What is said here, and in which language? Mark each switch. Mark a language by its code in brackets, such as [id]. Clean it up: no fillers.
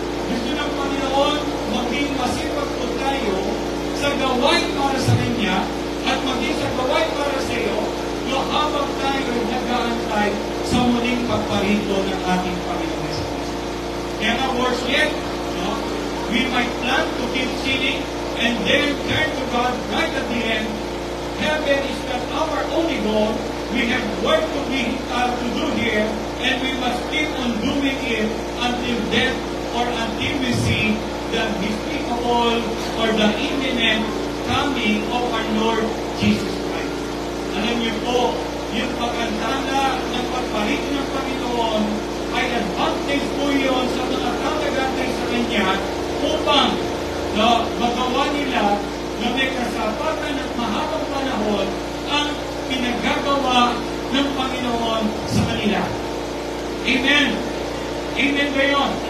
[tl] Gusto ng Panginoon maging masipag po tayo sa gawain para sa Kanya at maging sa gawain para sa iyo habang tayo nag-aantay sa muling pagparito ng ating Panginoon Jesus. Kaya nga [en] worse yet, we might plan to keep sinning and then turn to God right at the end. Heaven is not our only goal. We have work to do here, and we must keep on doing it until death or until we see the despicable or the imminent coming of our Lord Jesus Christ. [tl] Alam niyo po, yung pag-antala ng pagpalit ng Panginoon ay advantage po yun sa mga tatagantay sa Kanya upang magawa nila na may kasapatan at mahabang panahon ang pinagagawa ng Panginoon sa kanila. Amen. Amen ba yun?